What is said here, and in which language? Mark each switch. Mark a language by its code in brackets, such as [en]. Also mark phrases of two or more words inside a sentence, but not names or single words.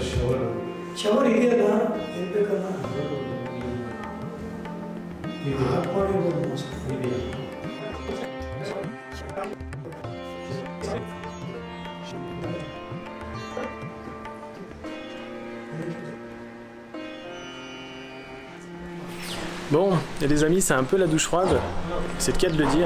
[kn] Shower ಇದೆಯಲ್ಲ ಇರ್ಬೇಕಲ್ಲ ಹಾಟ್ ಮಾಡಿರ್ಬೋದು ಮೋಸ್ಟ್ [fr] Bon, et les amis, c'est un peu la douche froide, c'est le cas de le dire.